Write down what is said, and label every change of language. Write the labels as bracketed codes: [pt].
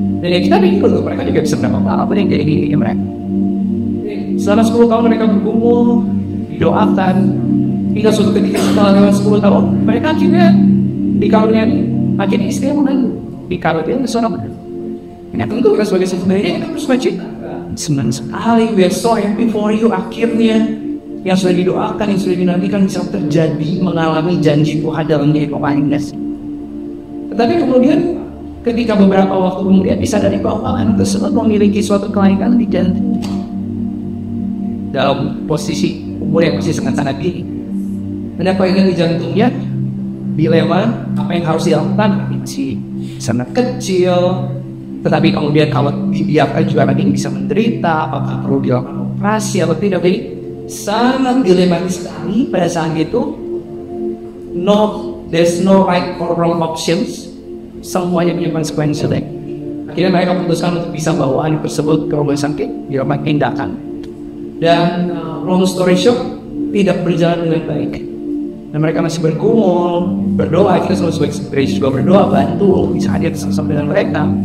[id] Dan ya kita pikir loh, mereka juga bisa mendapatkan apa yang jadi dirinya mereka. Selama 10 tahun mereka bergumul, didoakan, hingga suatu ketika setelah lewat 10 tahun, mereka akhirnya dikaruniai, akhirnya istrinya mulai dikaruniai seorang anak. Ini tentu kita sebagai sebenarnya kita harus baca. Senang sekali, [en] we are so happy for you. [id] Akhirnya yang sudah didoakan, yang sudah dinantikan bisa terjadi, mengalami janji Tuhan dalam kehidupan ini. Tetapi kemudian ketika beberapa waktu kemudian disadari bahwa anak tersebut memiliki suatu kelainan di jantung dalam posisi umur yang masih sangat dini. Ada kelainan di jantungnya, dilema apa yang harus dilakukan masih sangat kecil. Tetapi kemudian kalau dibiarkan juga nanti bisa menderita, apakah perlu dilakukan operasi atau tidak. Jadi sangat dilematis sekali pada saat itu. [en] There's no right or wrong options. [id] Semuanya punya konsekuensi. Akhirnya mereka memutuskan untuk bisa bawa anak tersebut ke rumah sakit, dilakukan tindakan. Dan [en] long story short, [id] tidak berjalan dengan baik. Dan mereka masih bergumul, berdoa. Kita selalu sebagai gereja juga berdoa, bantu, bisa hadir sama-sama dengan mereka.